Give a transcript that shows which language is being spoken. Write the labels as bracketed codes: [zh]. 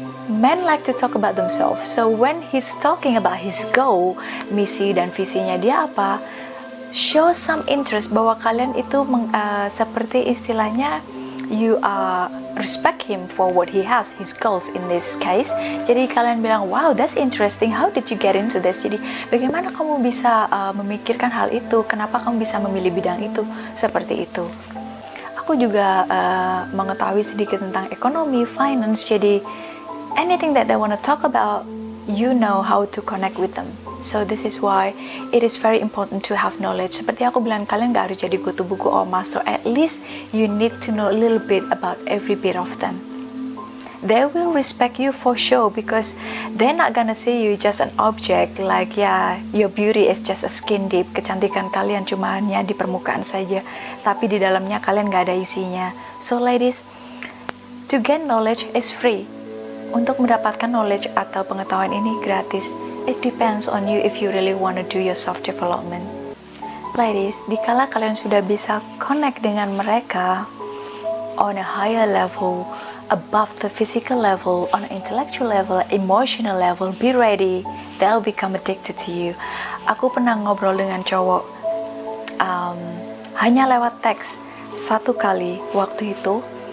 [en] Men like to talk about themselves, so when he's talking about his goal, [id] misi dan visinya dia apa, [en] show some interest, [id] bahwa kalian itu seperti istilahnya [en] you respect him for what he has, his goals in this case. [id] Jadi kalian bilang, [en] wow, that's interesting, how did you get into this? [id] Jadi bagaimana kamu bisa memikirkan hal itu, kenapa kamu bisa memilih bidang itu, seperti itu. Aku juga mengetahui sedikit tentang ekonomi, [en] finance, [id] jadi [en] anything that they want to talk about, you know how to connect with them. So this is why it is very important to have knowledge. [id] Seperti aku bilang, kalian gak harus jadi kutu buku [en] or master. At least you need to know a little bit about every bit of them. They will respect you for sure, because they're not gonna see you just an object, like yeah, your beauty is just a skin deep. [id] Kecantikan kalian cuma hanya di permukaan saja, tapi di dalamnya kalian gak ada isinya. [en] So ladies, to get knowledge is free. [id] Untuk mendapatkan knowledge atau pengetahuan ini gratis. [en] It depends on you if you really want to do your self development. Ladies, [id] dikala kalian sudah bisa [en] connect [id] dengan mereka [en] on a higher level, above the physical level, on an intellectual level, emotional level, be ready, they'll become addicted to you. [id] Aku pernah ngobrol dengan cowok hanya lewat teks satu kali waktu itu.